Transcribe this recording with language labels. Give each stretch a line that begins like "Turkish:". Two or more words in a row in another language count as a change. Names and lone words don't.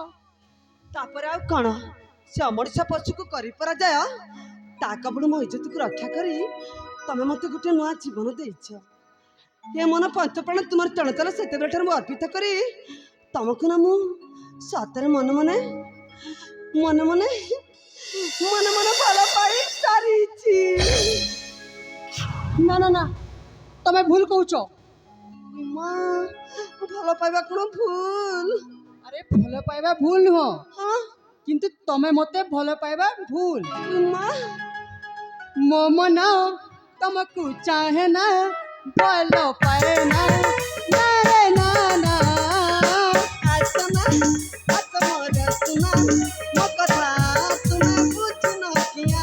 Odia: ତାପରେ ଆଉ କ'ଣ ସେ ଅମଣିଷ ପଶୁକୁ କରିପରାଯାୟ ତା କବଳୁ ମୋ ଇଜ୍ଜତକୁ ରକ୍ଷା କରି ତମେ ମୋତେ ଗୋଟେ ନୂଆ ଜୀବନ ଦେଇଛ ଏ ମନ ପଞ୍ଚପ୍ରାଣ ତୁମର ଚଳଚଳ ସେତେବେଳେ ଠାରୁ ମୁଁ ଅର୍ପିତ କରି ତମକୁ ନା ମୁଁ ସତରେ ମନେ ମନେ ମନେ ମନେ ମନେ ମନେ ଭଲ ପାଇ ସାରିଛି ନା ନା ନା ତୁମି ଭୁଲ কହୁଛ ମା ଭଲ ପାଇବା କ'ଣ ଭୁଲ ଆରେ ଭଲ ପାଇବା ଭୁଲ ନୁହ ହଁ କିନ୍ତୁ ତୁମି ମତେ ଭଲ ପାଇବା ଭୁଲ ମା ମୋ ମନ ତମକୁ ଚାହେଁ ନା ଭଲ ପାଏ ନା ନା ରେ ନା ନା ଆସନା ଆସ ମୋର ସୁନା ମୋ କଥା ତୁମେ ବୁଝୁନ କିଆ